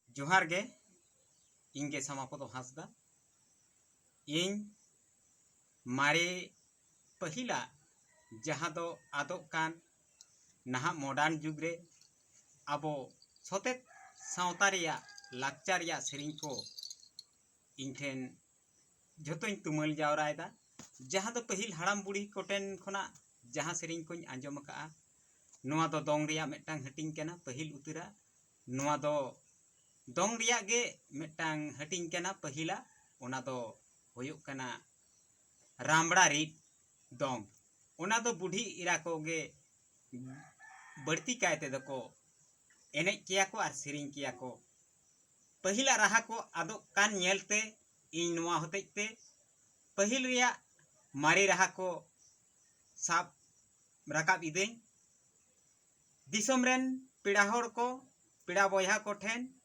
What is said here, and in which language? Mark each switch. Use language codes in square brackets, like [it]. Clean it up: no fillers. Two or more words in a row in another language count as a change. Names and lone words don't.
[sat] जोहार गे इंगे समापद हांसदा इन मारे पहिला जहाँ दो आदोग कान नाहा मॉडर्न जुग रे आबो सतेत सावता रिया लाकचार रिया सेरिंग को इन ठेन झोतोñ तुमल जावरायदा जहाँ दो पहिल हाड़ाम बुढ़ी कोटेन खोना जहाँ सेरिंग कोñ आंजम का नोआ दो दोंग रिया मेटांग हटिंग केना पहिल उतरा नोआ दो दोंग रिया गे मेटांग हटिंग केना पहिला ओना दो होयुग कना रामबड़ा रीत दोंग ओना दो बुढ़ी इरा को गे बढ़ती कायते दको एने किया को और सेरिंग किया को पहिला रहा को आदो कान नेलते इन नोआ होतेते पहिल रिया मारे रहा को साब राकाब इदें दिसोम रेन पेड़ा होड़ को पेड़ा बोया को ठेन